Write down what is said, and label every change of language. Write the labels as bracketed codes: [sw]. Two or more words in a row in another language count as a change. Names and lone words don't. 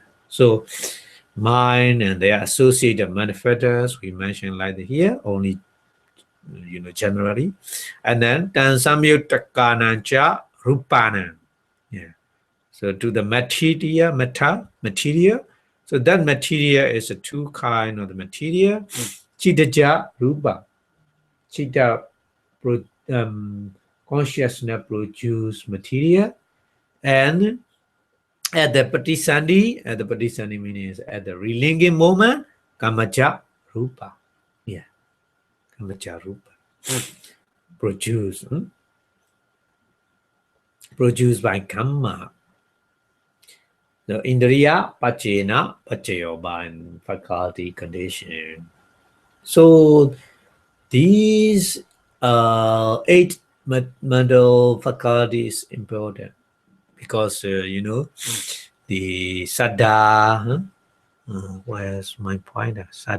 [en] So mind and their associated manifestors, we mentioned like here, only generally. And then [pi] sampayuttakānañca rupānaṃ. [en] Yeah. So to the material. So that material is a 2 kind of the material. [pi] Chitta rupa. [en] Chitta consciousness produce material. And at the patisandhi means at the relinging moment, [pi] kamacha rupa. Yeah. Kamacha rupa. [en] Produced by kamma. The [pi] indriya paccayena paccayo [en] by faculty condition. So these 8 mental faculties important because the saddha. Where's my pointer?